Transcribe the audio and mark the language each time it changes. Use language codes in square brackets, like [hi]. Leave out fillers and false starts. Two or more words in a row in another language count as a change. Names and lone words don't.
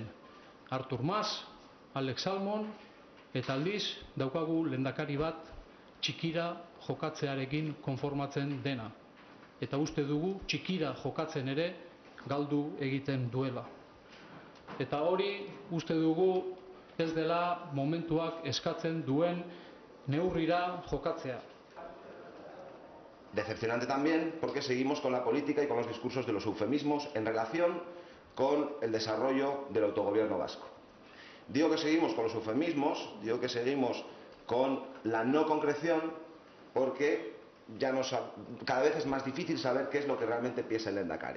[eu] Artur Mas, Alex Salmond, eta aldiz daukagu lehendakari bat txikira jokatzearekin konformatzen dena. Eta uste dugu txikira jokatzen ere galdu egiten duela. Eta hori uste dugu ez dela momentuak eskatzen duen neurrira jokatzea. [es] Decepcionante también porque seguimos con la política y con los discursos de los eufemismos en relación con el desarrollo del autogobierno vasco. Digo que seguimos con los eufemismos, digo que seguimos con la no concreción porque cada vez es más difícil saber qué es lo que realmente piensa el Lehendakari.